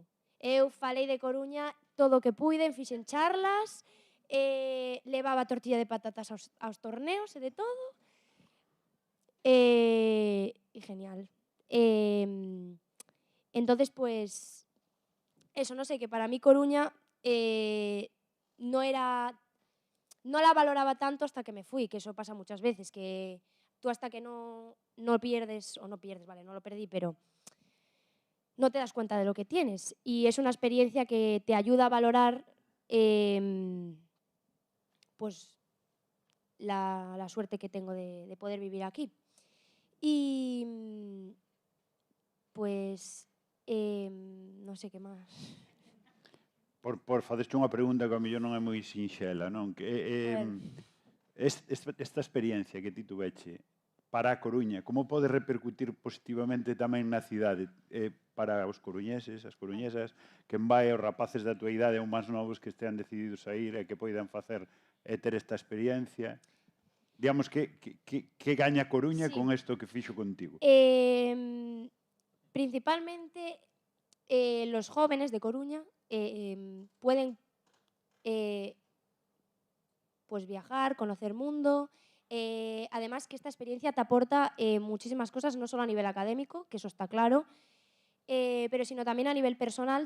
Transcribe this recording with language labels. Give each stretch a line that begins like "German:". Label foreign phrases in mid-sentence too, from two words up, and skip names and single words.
Galician: Eu falei de Coruña todo o que puiden, fixen charlas, levaba tortilla de patatas aos torneos e de todo.
Spanish: E genial. Entonces, pois, eso,
Galician: non sei,
Spanish: que para mí Coruña non la valoraba tanto hasta que me fui, que eso pasa muchas veces, que tú hasta que no pierdes, o no pierdes, vale, no lo perdí, pero no te das cuenta de lo que tienes. Y es una experiencia que te ayuda a valorar pues la suerte que tengo de poder vivir aquí. Y pues
Galician: non sei que máis. Fadeste unha pregunta que a mellor non é moi sinxela, non? Esta experiencia que ti tuveche para a Coruña, como pode repercutir positivamente tamén na cidade para os coruñeses, as coruñesas, quen vai os rapaces da tua idade ou máis novos que estean decididos a ir e que poidan facer e ter esta experiencia? Digamos, que gaña Coruña con isto que fixo contigo?
Spanish: Principalmente los jóvenes de Coruña pueden pues viajar, conocer mundo. Además que esta experiencia te aporta muchísimas cosas, no solo a nivel académico, que eso está claro, pero sino también a nivel personal.